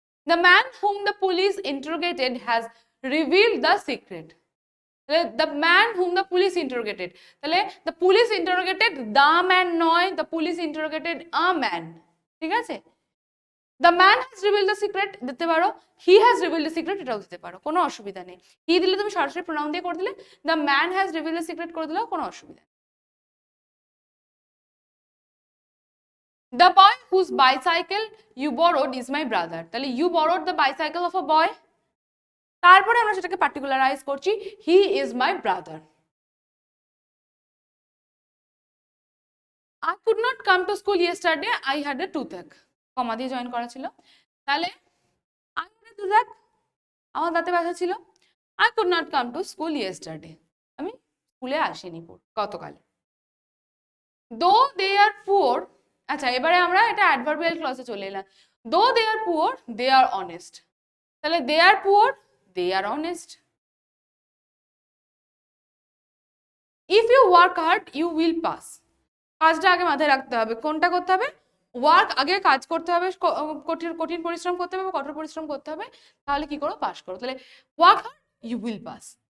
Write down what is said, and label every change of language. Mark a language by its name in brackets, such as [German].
[English] The man whom the police interrogated has revealed the secret. The man whom the police interrogated, তাহলে the police interrogated the man [Bangla] নয়, [English] the police interrogated a man, [Bangla] ঠিক আছে? [English] The man has revealed the secret [Bangla] দিতে পারো, [English] he has revealed the secret [Bangla] এটাও দিতে পারো, কোনো অসুবিধা নেই। he দিলে তুমি সরাসরি প্রোনাউন দিয়ে করে দিলে, [English] the man has revealed the secret [Bangla] করে দিলেও কোনো অসুবিধা নেই। [English] The boy whose bicycle you borrowed is my brother, তাহলে you borrowed the bicycle of a boy, [Bangla] তারপরে আমরা সেটাকে পার্টিকুলারাইজ করছি, [English] he is my brother. I could not come to school yesterday, I had a toothache, [Bangla] কমা দিয়ে join করা ছিল, তাহলে [English] I had a toothache, [Bangla] আমার দাঁতে ব্যথা ছিল। [English] I could not come to school yesterday, [Bangla] আমি স্কুলে আসিনি গতকাল। [English] Though they are poor, [Bangla] আচ্ছা এবারে আমরা এটা অ্যাডভার্বিয়াল ক্লজে চলে এলাম। [English] Though they are poor, they are honest, তাহলে they are poor, they are honest. If you work hard, you will pass, [Bangla] কাজটা আগে মাথায় রাখতে হবে, কোনটা করতে হবে, ওয়ার্ক আগে কাজ করতে হবে, কঠিন পরিশ্রম করতে হবে, কঠোর পরিশ্রম করতে হবে, তাহলে কি করো, পাস করো। [English] তাহলে work hard, you will pass.